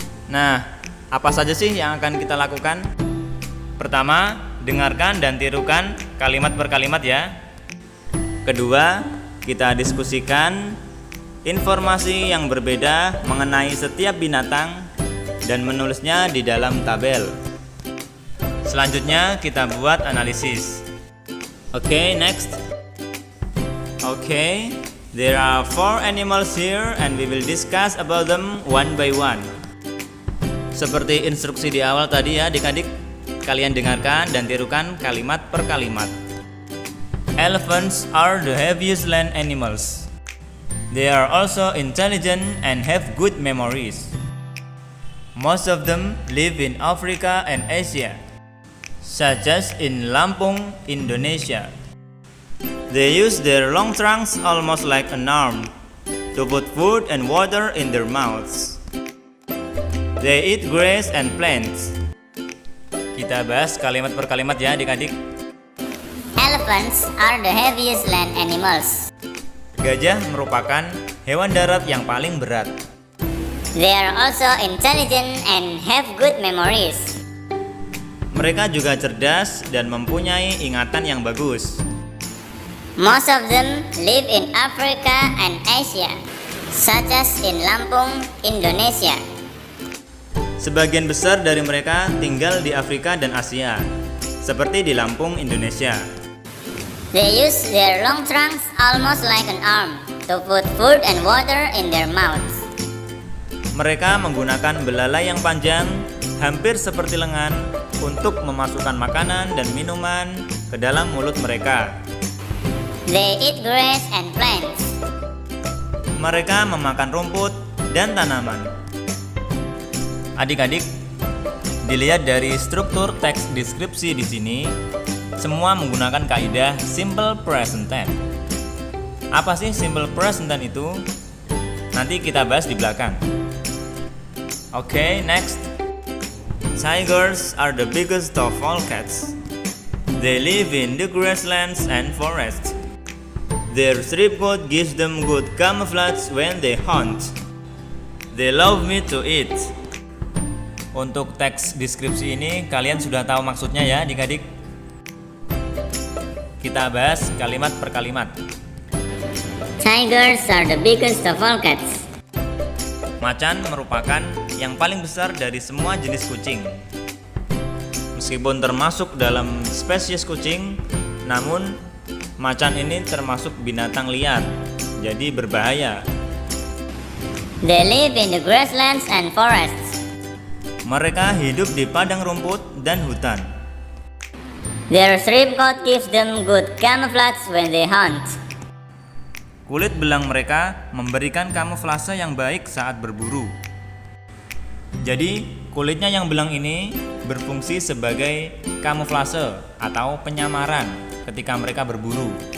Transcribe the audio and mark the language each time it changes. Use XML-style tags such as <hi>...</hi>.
<id>Nah, apa saja sih yang akan kita lakukan? Pertama, dengarkan dan tirukan kalimat per kalimat ya. Kedua, kita diskusikan informasi yang berbeda mengenai setiap binatang dan menulisnya di dalam tabel. Selanjutnya, kita buat analisis.</id> <en>Oke, next. Oke, there are 4 animals here and we will discuss about them one by one.</en> <id>Seperti instruksi di awal tadi ya adik-adik, kalian dengarkan dan tirukan kalimat per kalimat.</id> <en>Elephants are the heaviest land animals. They are also intelligent and have good memories. Most of them live in Africa and Asia, such as in Lampung, Indonesia. They use their long trunks almost like an arm to put food and water in their mouths. They eat grass and plants.</en> <id>Kita bahas kalimat per kalimat ya adik-adik.</id> <en>Elephants are the heaviest land animals.</en> <id>Gajah merupakan hewan darat yang paling berat.</id> <en>They are also intelligent and have good memories.</en> <id>Mereka juga cerdas dan mempunyai ingatan yang bagus.</id> <en>Most of them live in Africa and Asia, such as in Lampung, Indonesia.</en> <id>Sebagian besar dari mereka tinggal di Afrika dan Asia, seperti di Lampung, Indonesia.</id> <en>They use their long trunks almost like an arm to put food and water in their mouths.</en> <id>Mereka menggunakan belalai yang panjang, hampir seperti lengan, untuk memasukkan makanan dan minuman ke dalam mulut mereka.</id> <en>They eat grass and plants.</en> <id>Mereka memakan rumput dan tanaman. Adik-adik, dilihat dari struktur teks deskripsi di sini, semua menggunakan kaidah simple present tense. Apa sih simple present tense itu? Nanti kita bahas di belakang.</id> <en>Okay, next. Tigers are the biggest of all cats. They live in the grasslands and forests. Their striped coat gives them good camouflage when they hunt. They love me to eat.</en> <id>Untuk teks deskripsi ini kalian sudah tahu maksudnya ya adik-adik. Kita bahas kalimat per kalimat.</id> <en>Tigers are the biggest of all cats.</en> <id>Macan merupakan yang paling besar dari semua jenis kucing. Meskipun termasuk dalam spesies kucing, namun macan ini termasuk binatang liar, jadi berbahaya.</id> <en>They live in the grasslands and forests.</en> <id>Mereka hidup di padang rumput dan hutan.</id> <en>Their striped coat gives them good camouflage when they hunt.</en> <id>Kulit belang mereka memberikan kamuflase yang baik saat berburu. Jadi, kulitnya yang belang ini berfungsi sebagai kamuflase atau penyamaran ketika mereka berburu.</id>